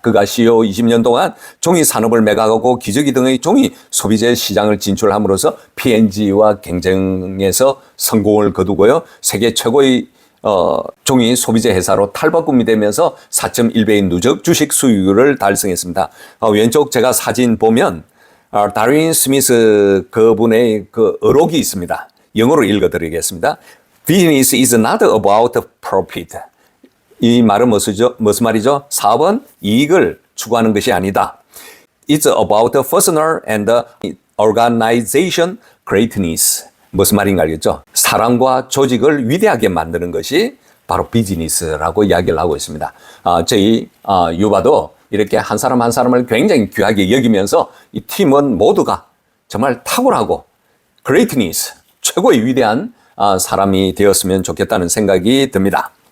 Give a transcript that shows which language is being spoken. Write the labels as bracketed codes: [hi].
[ko] 그가 CEO 20년 동안 종이 산업을 매각하고 기저귀 등의 종이 소비재 시장을 진출함으로써 P&G와 경쟁에서 성공을 거두고요. 세계 최고의 종이 소비재 회사로 탈바꿈이 되면서 4.1배의 누적 주식 수익률을 달성했습니다. 왼쪽 제가 사진 보면 다윈 스미스 그분의 그 어록이 있습니다. 영어로 읽어드리겠습니다. [en] Business is not about profit. [ko] 이 말은 무슨 말이죠? 사업은 이익을 추구하는 것이 아니다. [en] It's about personal and organization greatness. [ko] 무슨 말인가 알겠죠? 사람과 조직을 위대하게 만드는 것이 바로 비즈니스라고 이야기를 하고 있습니다. 저희 유바도 이렇게 한 사람 한 사람을 굉장히 귀하게 여기면서 이 팀은 모두가 정말 탁월하고 greatness, 최고의 위대한 사람이 되었으면 좋겠다는 생각이 듭니다.